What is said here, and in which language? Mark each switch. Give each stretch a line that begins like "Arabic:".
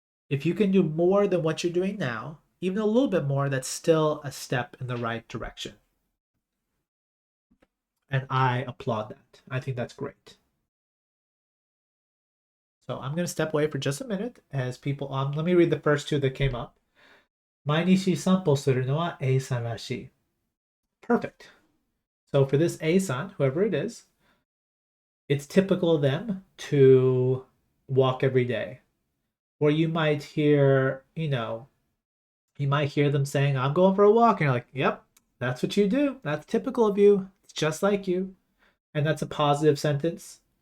English: If you can do more than what you're doing now, even a little bit more, that's still a step in the right direction. And I applaud that. I think that's great. So I'm going to step away for just a minute as people, let me read the first two that came up.
Japanese: 毎日散歩するのは A さんらしい.
English: Perfect. So for this A-san, whoever it is, it's typical of them to walk every day. Or you might hear, you might hear them saying, I'm going for a walk. And you're like, yep, that's what you do. That's typical of you. It's just like you. And that's a positive sentence.